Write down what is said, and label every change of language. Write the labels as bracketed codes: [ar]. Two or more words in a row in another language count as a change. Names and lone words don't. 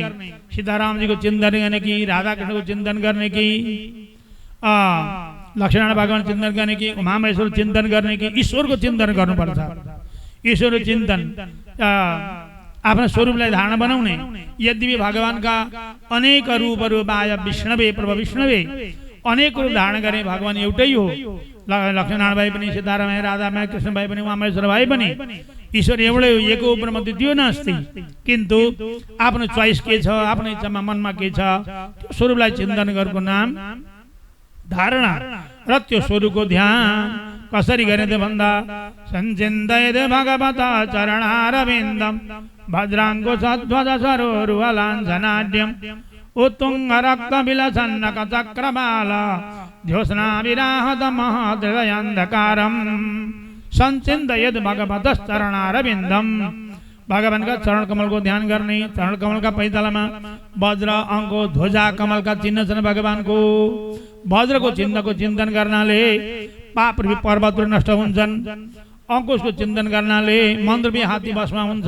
[ne] सीतारामजीको चिन्तन गर्ने कि राधाकृष्णको चिन्तन गर्ने कि लक्ष्मण भगवान चिन्तन गर्ने कि उमामहेश्वर चिन्तन गर्ने कि ईश्वरको चिन्तन गर्नुपर्छ। ईश्वरको चिन्तन आफ्नो स्वरूपलाई धारणा बनाउने। यद्यपि भगवानका अनेक रूपहरू [sa] बाह्य विष्णवे प्रभ विष्णवे [ne] अनेक रूप धारण गर्ने भगवान एउटै हो। लक्ष्मण भाइ पनि, सीताराम भाइ, राधा भाइ, कृष्ण भाइ पनि, उमामहेश्वर भाइ पनि ईश्वर एउटै हो, [sa] एको ब्रह्म द्वितीय नास्ति। [ne] किन्तु आफ्नो चोइस के छ, आफ्नो इच्छामा मनमा के छ, त्यो स्वरूपलाई चिन्तन गर्नुको नाम धारणा। र त्यो स्वरूपको ध्यान कसरी गर्ने त भन्दा, [sa] सञ्चिन्तयेत् भगवता चरणारविन्दम भद्राङ्गो सध्वज सरोरुहलाञ्छनाढ्यम् उत्तुङ्ग रक्त विलसन्नक चक्रबाल ज्योत्स्ना विराहत महदृदयान्धकारम् सञ्चिन्तयेत् भगवतश्चरणारविन्दम। [ne] भगवानका चरण कमलको ध्यान गर्ने। चरण कमलका पैतालामा वज्र, अङ्को, ध्वजा, कमलका चिन्ह छन् भगवानको। वज्रको चिन्हको चिन्तन गर्नाले पाप पर्वतहरू नष्ट हुन्छन्। अङ्कुशको चिन्तन गर्नाले मन्त्रबी हात्ती बसमा हुन्छ।